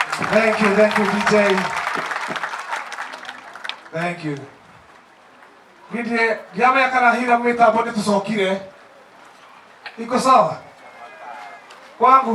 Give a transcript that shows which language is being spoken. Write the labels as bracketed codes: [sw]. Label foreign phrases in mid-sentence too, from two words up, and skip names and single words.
[en] Thank you DJ. Thank you. [ki] Githĩ ndiamenya kana hira mĩtambo nĩ tũcokire. [sw] Iko sawa? Kwangu